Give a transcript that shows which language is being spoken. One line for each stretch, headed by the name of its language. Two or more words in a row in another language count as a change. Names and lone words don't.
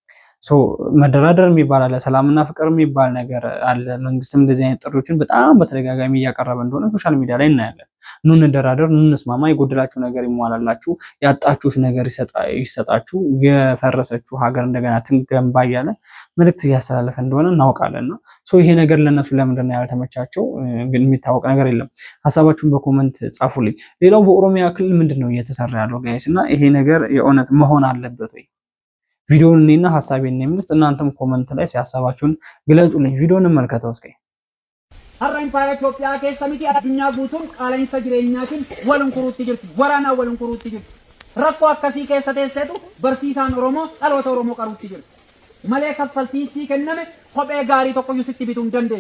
Amharic: መደራደር የሚባል አለ፣ ሰላምና ፍቅር የሚባል ነገር አለ። መንግስትም እንደዚህ አይነት ጥሪዎችን በጣም በተደጋጋሚ እያቀረበ እንደሆነ
English: social media
Amharic: ላይ እናያለን። ኑ እንደራደር፣ ኑ እንስማማ፣ የጎደላችሁ ነገር ይሟላላችሁ፣ ያጣችሁት ነገር ይሰጣችሁ፣ የፈረሰችሁ ሀገር እንደገና ትገንባ እያለ መልእክት እያስተላለፈ እንደሆነ እናውቃለንና ይሄ ነገር ለነሱ ለምንድን ነው ያልተመቻቸው? ግን የሚታወቅ ነገር የለም። ሀሳባችሁን በኮመንት ጻፉልኝ። ሌላው በኦሮሚያ ክልል ምንድን ነው እየተሰራ ያለው ጋይስ? እና ይሄ ነገር የእውነት መሆን አለበት ወይ? ቪዲዮውን እኔና ሐሳቤን እንምልስ፣ እናንተም ኮመንት ላይ ሲያሳባችሁን ግለጹልኝ። ቪዲዮውን እንመልከተው እስኪ።
Oromo: har'a impaayera Itoophiyaa keessa miti addunyaa guutuun qaala'insa jireenyaatiin walunkuruutti jirti. Waraanaan walunkuruutti jirti. Rakkoo akkasii keessa teesseetu barsiisaan Oromoo dhaloota Oromoo qaruutti jirti. Malee kaffaltiin sii kenname kophee gaarii tokkoyyuu sitti bituu hin dandeessu.